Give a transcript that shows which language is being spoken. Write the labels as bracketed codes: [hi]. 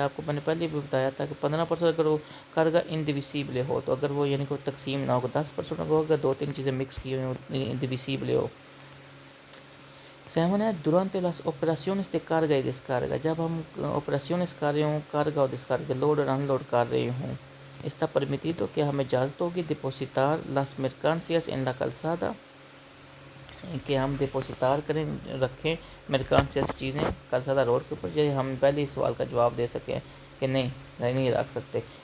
[ur] آپ کو میں نے پہلے بھی بتایا تھا کہ 15% اگر وہ کارگا انڈیویسیبل ہو تو اگر وہ یعنی کہ تقسیم نہ ہوگا 10% ہوگا, دو تین چیزیں مکس کی ہوئی ہوں انڈیویسیبل ہو. [es] 7 ہے durante las operaciones de carga y descarga. [ur] جب ہم operaciones کر رہے ہوں carga اور descarga لوڈ اور ان لوڈ کر رہے ہوں, [es] está permitido [ur] کہ ہمیں اجازت ہوگی [es] depositar las mercancías en la calzada, [ur] کہ ہم ڈپوزیٹار کریں رکھیں مرکانسیس چیزیں کلسادہ روڈ کے اوپر. جیسے ہم پہلے اس سوال کا جواب دے سکیں کہ نہیں رکھ سکتے.